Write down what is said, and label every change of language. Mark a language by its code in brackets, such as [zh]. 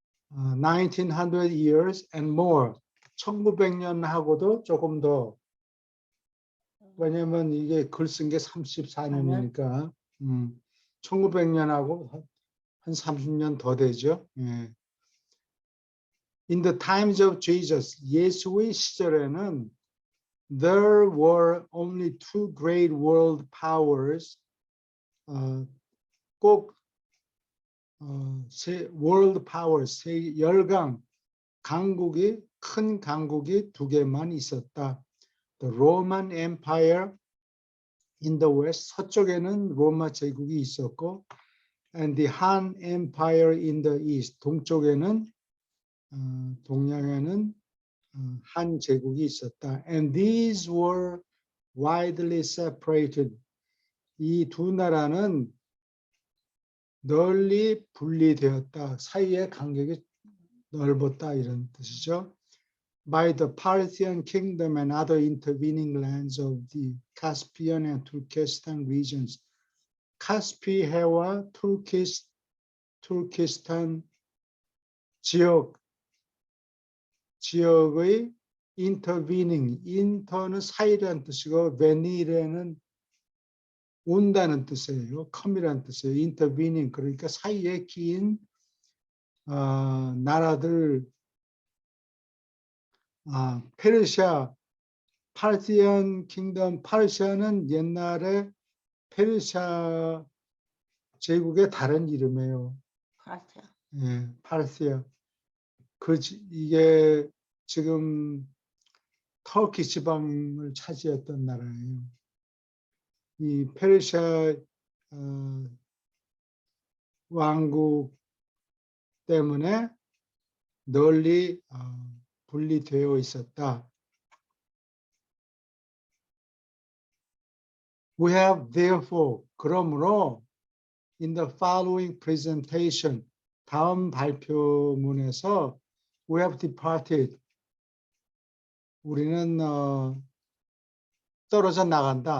[en] 1900 years and more, [ko] 1900년하고도 조금 더 왜냐면 이게 글 쓴 게 34년이니까 1900년하고 한 30년 더 되죠. 예. [en] In the times of Jesus, [ko] 예수의 시절에는 [en] there were only two great world powers. [ko] 꼭 world powers, 열강 큰 강국이 두 개만 있었다. [en] The Roman Empire in the west, [ko] 서쪽에는 로마 제국이 있었고, [en] and the Han Empire in the east, [ko] 동쪽에는 동양에는 한 제국이 있었다. [en] And these were widely separated. [ko] 이 두 나라는 널리 분리되었다. 사이의 간격이 넓었다 이런 뜻이죠. [en] By the Parthian kingdom and other intervening lands of the Caspian and Turkestan regions. [ko] 카스피 해와 투르키스탄 지역의 intervening, inter는 사이라는 뜻이고 venir에는 온다는 뜻이에요. come이라는 뜻이에요. intervening 그러니까 사이에 끼인 나라들, 페르시아, 파르티안 킹덤, 파르시아는 옛날에 페르시아 제국의 다른 이름이에요. 파르티아. 예, 파르시아. 이게 지금 터키 지방을 차지했던 나라예요. 이 페르시아 왕국 때문에 널리 분리되어 있었다. [en] We have therefore, [ko] 그러므로 [en] in the following presentation, [ko] 다음 발표문에서 [en] we have departed, [ko] 우리는 떨어져 나간다.